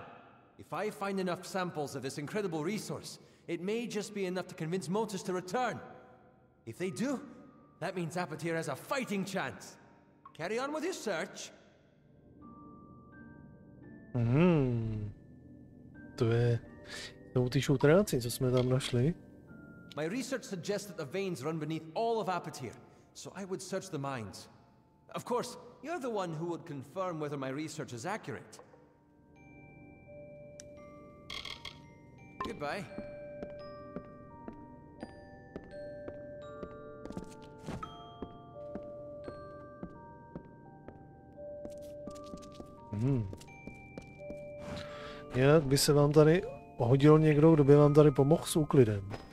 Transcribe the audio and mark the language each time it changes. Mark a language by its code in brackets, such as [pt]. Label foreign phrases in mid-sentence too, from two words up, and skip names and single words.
[en] If I find enough samples of this incredible resource, it may just be enough to convince Motus to return. If they do, that means Apatir has a fighting chance. Carry on with your search. [cs] To jsou ty šutráci, co jsme tam našli. [en] My research suggests that the veins run beneath all of Apatir, so I would search the mines. Of course, you're the one who would confirm whether my research is accurate. Goodbye. [cs] Jak by se vám tady hodil někdo, kdo by vám tady pomohl s úklidem?